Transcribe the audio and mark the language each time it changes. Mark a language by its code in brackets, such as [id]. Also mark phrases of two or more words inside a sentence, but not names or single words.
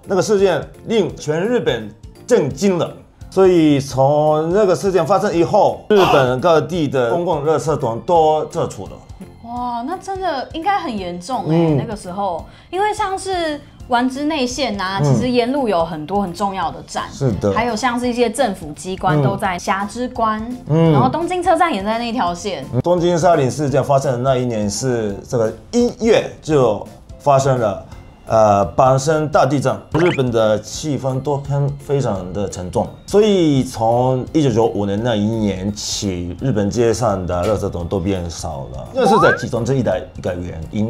[zh] 那個事件令全日本震驚了。所以從那個事件發生以後，日本各地的公共垃圾桶都撤除了。哇，那真的應該很嚴重那個時候，因為像是丸之內線啊，其實沿路有很多很重要的站，是的，還有像是一些政府機關都在霞之關，然後東京車站也在那條線。東京殺人事件發生的那一年是這個1月就發生了阪神大地震，日本的氣氛都非常的沉重，所以從1995年那一年起，日本街上的垃圾桶都變少了，這是在其中之一的一個原因。